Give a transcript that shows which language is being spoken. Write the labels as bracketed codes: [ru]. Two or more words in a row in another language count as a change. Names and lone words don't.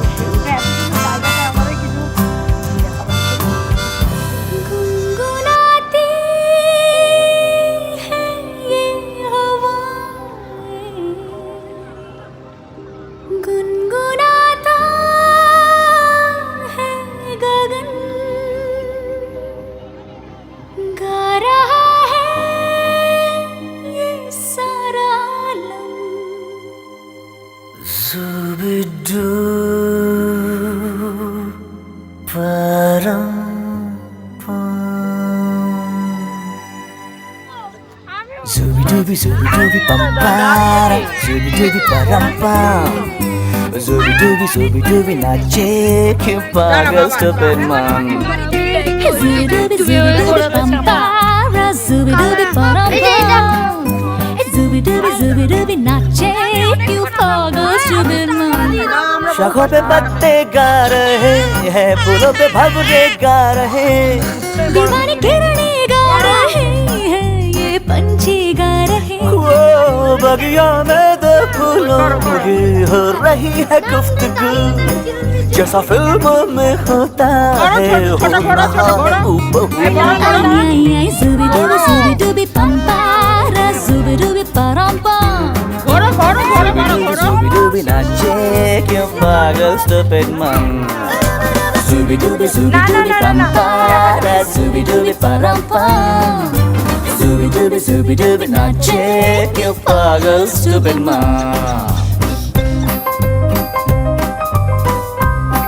[hi] गुनगुनाती है ये हवाएं, गुनगुनाता है गगन, गा रहा है ये सारा आलम। Zubidu param pam. Zubidubi pampara, zubidubi param pam. Zubidubi नाचे के पागल [en] stupid man. Zubidubi pampara, zubidubi param-pam. Zubidubi nache, you pagal stupid man. [hi] शाखों पे पत्ते गा रहे हैं, फूलों पे भंवरे गा रहे, दीवानी किरणें गा रहे हैं, ये पंछी गा रहे। वो बगिया में दो फूलों की हो रही है गुफ्तगू, जैसा फिल्मों में होता है हो रहा है हूबहू। आई zubidubi pampara, zubidubi param-pam. Zubidubi nache क्यों पागल [en] stupid man. Zubidubi pampara, zubidubi param-pam. [hi] Zubidubi nache क्यों पागल [en] stupid man.